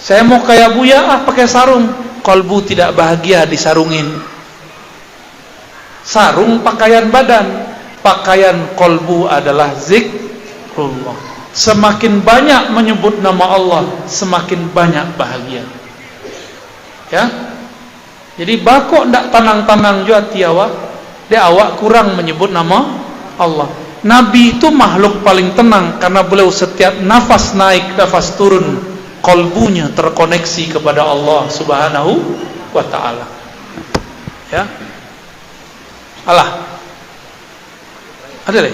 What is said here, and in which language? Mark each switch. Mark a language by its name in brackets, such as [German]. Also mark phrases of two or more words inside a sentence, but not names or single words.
[Indonesian] Saya mau kayak Buya, pakai sarung. Kolbu tidak bahagia disarungin. Sarung pakaian badan, pakaian kolbu adalah zikrullah. Semakin banyak menyebut nama Allah, semakin banyak bahagia. [Minangkabau] Ya. Jadi bakok ndak tanang-tanang jua tiawa, dia awak kurang menyebut nama Allah. [Indonesian] Nabi itu makhluk paling tenang karena beliau setiap nafas naik, nafas turun, kolbunya terkoneksi kepada Allah [Arabic] Subhanahu wa ta'ala. [Indonesian] Ya. Allah. Ada lagi?